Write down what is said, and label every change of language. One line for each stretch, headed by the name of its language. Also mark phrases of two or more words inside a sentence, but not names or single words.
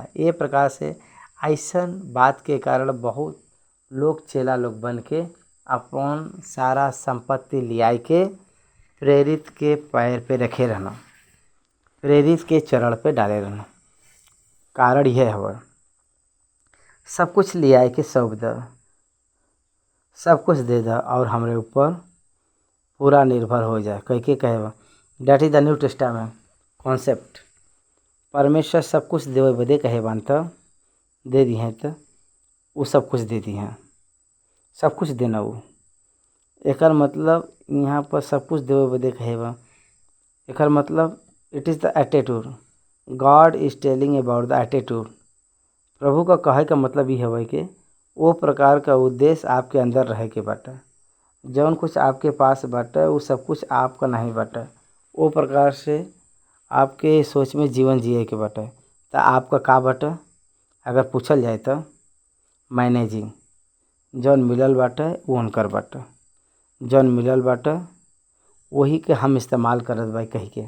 Bhojpuri: ये प्रकार से ऐसन बात के कारण बहुत लोग चेला लोग बन के अपन सारा संपत्ति लियाई के प्रेरित के पैर पे रखे रहना, प्रेरित के चरण पे डाले रहना। कारण यह है सब कुछ लियाई के सौंप द, सब कुछ दे द और हमरे ऊपर पूरा निर्भर हो जाए कह के कहे।
English: That is the New Testament concept.
Bhojpuri: परमेश्वर सब कुछ देवे बदे कहे बान तो दे दी हैं तो वो सब कुछ दे दी हैं, सब कुछ देना वो। एकर मतलब यहाँ पर सब कुछ देवे बदे कहे बा। एकर मतलब
English: It is the attitude God is telling about the attitude.
Bhojpuri: प्रभु का कहे का मतलब ये है कि वो प्रकार का उद्देश्य आपके अंदर रहे के बाटे। जौन कुछ आपके पास बाटे वो सब कुछ आपका नहीं बाटे। वो प्रकार से आपके सोच में जीवन जिए के बाटे। तो आपका का बाटे अगर पूछल जाए तो मैनेजिंग। जौन मिलल बाटे वो उनकर बाटे, जौन मिलल बाटे वही के हम इस्तेमाल करत बाई कही के।